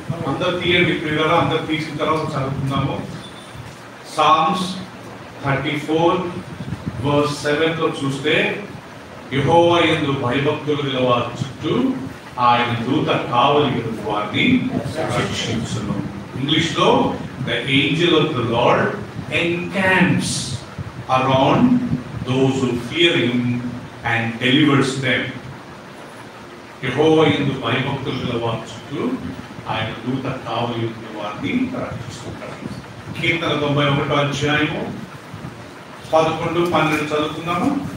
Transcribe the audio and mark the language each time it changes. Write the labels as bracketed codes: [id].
[te] అందరు తీయండి ప్రియులారా, అందరు తీసిన తర్వాత చదువుకుందాము. సామ్స్ 34:7 చూస్తే యెహోవా యందు భయభక్తులు గల వారి చుట్టూ ఆయన దూత కావలి వారిని రక్షించును. ఇంగ్లీష్ లో [en] the angel of the Lord encamps around those who fear him and delivers them. [te] యెహోవా యందు భయభక్తులు గల వారి చుట్టూ ఆయన దూత కావలి వారిని రక్షిస్తుంటారు. కీర్తన 91వ అధ్యాయము 11, 12 చదువుతున్నాము.